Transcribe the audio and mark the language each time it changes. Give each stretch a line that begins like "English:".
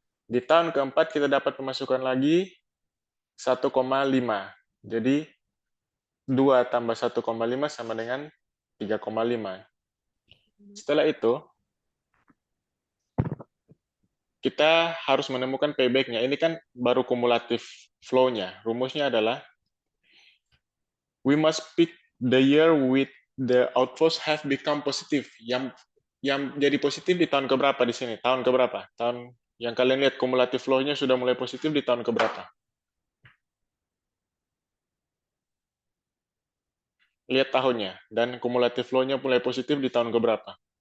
Indonesian: Di tahun keempat kita dapat pemasukan lagi 1,5. Jadi 2 tambah 1,5 sama dengan 3,5. Setelah itu, kita harus menemukan payback-nya. Ini kan baru kumulatif flow-nya. Rumusnya adalah,
English: we must pick the year with the outflows have become positive.
Indonesian: Yang jadi positif di tahun keberapa di sini? Tahun keberapa? Tahun yang kalian lihat kumulatif flow-nya sudah mulai positif di tahun keberapa? Lihat tahunnya. Dan kumulatif flow-nya mulai positif di tahun keberapa?